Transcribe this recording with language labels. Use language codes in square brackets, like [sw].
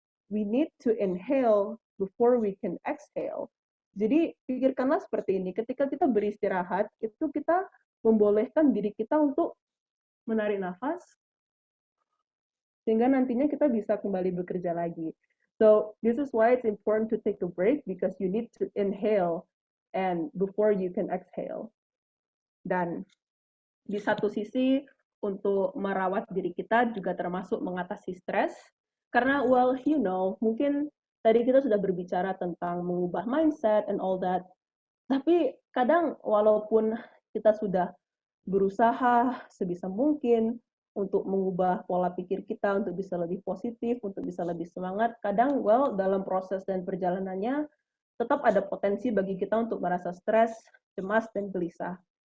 [en] We need to inhale before we can exhale. [id] Jadi pikirkanlah seperti ini, ketika kita beristirahat, itu kita membolehkan diri kita untuk menarik nafas, sehingga nantinya kita bisa kembali bekerja lagi. [en] So this is why it's important to take a break, because you need to inhale and before you can exhale. [id] Dan di satu sisi untuk merawat diri kita juga termasuk mengatasi stres, karena [en] well, you know, [id] mungkin tadi kita sudah berbicara tentang mengubah mindset [en] and all that, [id] tapi kadang walaupun kita sudah berusaha sebisa mungkin untuk mengubah pola pikir kita untuk bisa lebih positif, untuk bisa lebih semangat, kadang well, dalam proses dan perjalanannya tetap ada potensi bagi kita untuk merasa stres, cemas, dan gelisah.